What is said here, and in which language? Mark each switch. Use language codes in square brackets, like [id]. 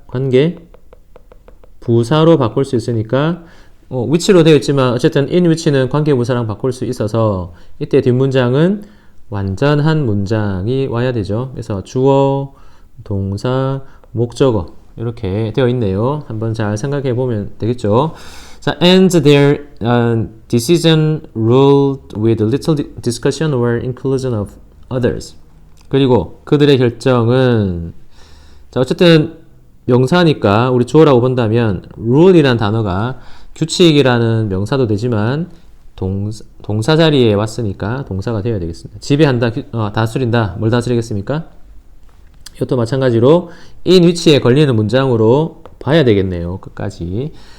[ko] 관계, 부사로 바꿀 수 있으니까 which로 되어 있지만 어쨌든 in which는 관계부사랑 바꿀 수 있어서 이때 뒷문장은 완전한 문장이 와야 되죠. 그래서 주어, 동사, 목적어 이렇게 되어 있네요. 한번 잘 생각해 보면 되겠죠. 자, [en] and their decision ruled with little discussion or inclusion of others. [ko] 그리고 그들의 결정은 자, 어쨌든 명사니까 우리 주어라고 본다면 rule이라는 단어가 규칙이라는 명사도 되지만 동사 자리에 왔으니까 동사가 되어야 되겠습니다. 지배한다, 다스린다, 뭘 다스리겠습니까? 이것도 마찬가지로 in which에 걸리는 문장으로 봐야 되겠네요. 끝까지.